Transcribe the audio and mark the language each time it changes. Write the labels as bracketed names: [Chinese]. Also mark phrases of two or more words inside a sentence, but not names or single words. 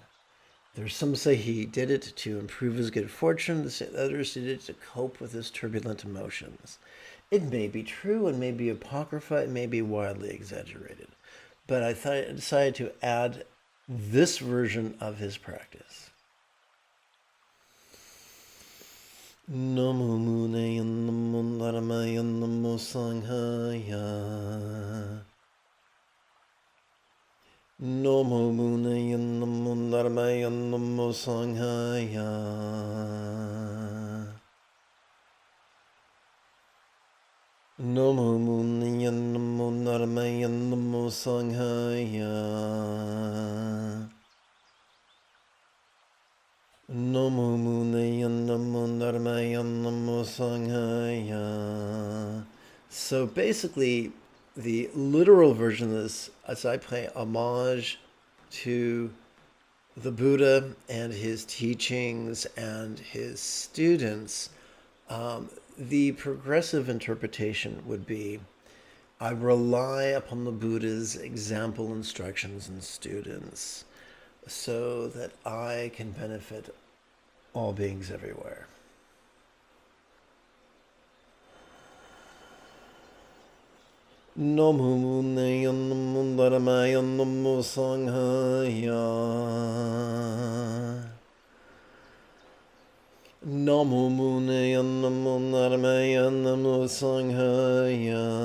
[English] There's some say he did it to improve his good fortune. Others did it to cope with his turbulent emotions. It may be true, and may be apocrypha, it may be wildly exaggerated. But I decided to add this version of his practice. [Pali] Namo Mune Namo Naramaya Namo Sanghaya. Namo Mune Namo Naramaya Namo Sanghaya. Namo Mune Namo Naramaya Namo Sanghaya. Namo Mune Namo Naramaya Namo Sanghaya. [English] So basically, the literal version of this, as I pay homage to the Buddha and his teachings and his students, the progressive interpretation would be, I rely upon the Buddha's example, instructions, and students so that I can benefit all beings everywhere. [Pali] Namo Mune Namo Naramaya Namo Sanghaya. Namo Mune Namo Naramaya Namo Sanghaya.